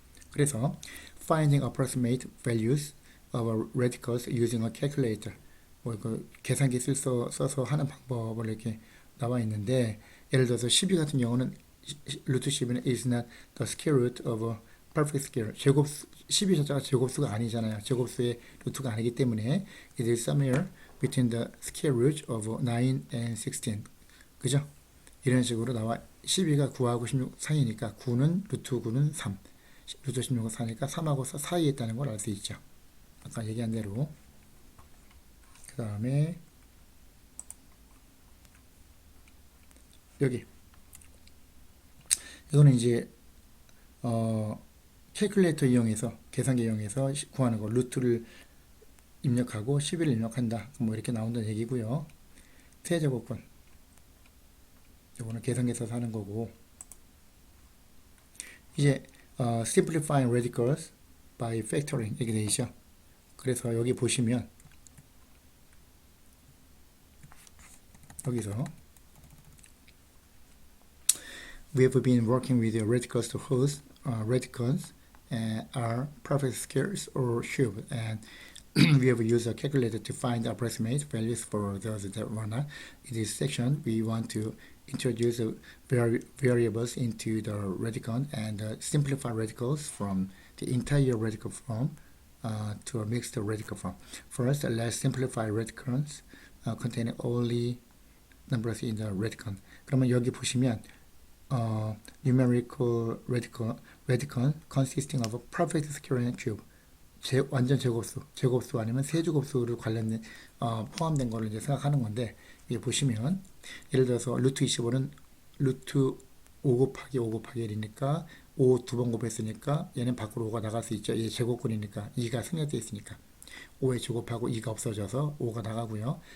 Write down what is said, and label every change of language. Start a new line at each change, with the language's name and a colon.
Korean: 그래서
English: finding approximate values of radicals using a calculator.
Korean: 뭐 그 계산기 써서 하는 방법을 이렇게 나와 있는데 예를 들어서 12 같은 경우는 루트 12는
English: is not the square root of a perfect square.
Korean: 12 자체가 제곱수가 아니잖아요. 제곱수의 루트가 아니기 때문에
English: it is somewhere between the square root of 9 and 16.
Korean: 그죠? 이런 식으로 나와 12가 9하고 16 사이니까 9는 루트 9는 3. 루트 16은 4니까 3하고 4 사이에 있다는 걸 알 수 있죠. 아까 얘기한 대로. 그 다음에 여기 이거는 이제 캘큘레이터 이용해서 계산기 이용해서 구하는 거 루트를 입력하고 11을 입력한다. 뭐 이렇게 나온다는 얘기고요. 세제곱근 이거는 계산기에서 하는 거고 이제
English: simplifying radicals by factoring
Korean: 이렇게 되어 있죠. 그래서 여기 보시면 여기서
English: we have been working with the radicals whose radicals are perfect squares or cubes, and we have used a calculator to find approximate values for those that were not. In this section, we want to introduce variables into the radical and simplify radicals from the entire radical form to a mixed radical form. First, let's simplify radicals containing only numbers in the radical.
Korean: 그러면 여기 보시면
English: numerical radical consisting of a perfect square and cube.
Korean: 완전 제곱수 아니면 세제곱수를 관련된 포함된 거를 이제 생각하는 건데 여기 보시면 예를 들어서 루트 25는 루트 5 곱하기 5 곱하기 1이니까 5 두 번 곱했으니까 얘는 밖으로 5가 나갈 수 있죠. 얘 제곱근이니까 2가 생략되어 있으니까 5의 제곱하고 2가 없어져서 5가 나가고요.